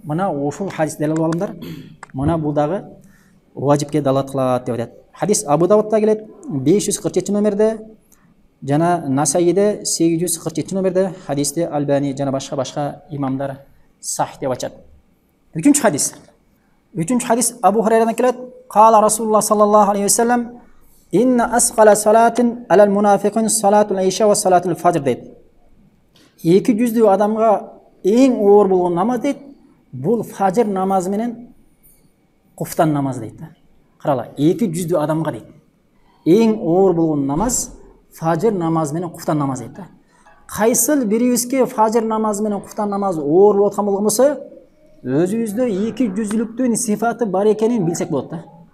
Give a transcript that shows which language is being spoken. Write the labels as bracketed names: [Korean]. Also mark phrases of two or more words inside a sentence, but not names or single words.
[Kyrgyz] Мына ушул хадисти далил алыңдар. Мына бул дагы важипке далат кылат деп атат. Хадис Абу Давудта келет 547 номерде, жана Насаиде 847 номерде, хадисти Албани жана башка имамдар сахих деп айтат. Үчүнчү хадис Абу Хурайрадан келет. [Arabic] قال رسول الله صلى الله عليه وسلم: "إن أثقل الصلاة على المنافقين صلاة العشاء وصلاة الفجر" дейт. [Kyrgyz] Эки жүздүү адамга эң оор болгон намаз дейт, бул фажр намазы менен куфтан намазы дейт. Карала, эки жүздүү адамга дейт. Эң оор болгон намаз фажр намазы менен куфтан намазы дейт. Кайсыл бирибизге фажр намазы менен куфтан намазы оор болуп аткан болгонбосо, өзүбүздө эки жүздүүлүктүн сифаты бар экенин билсек болот да.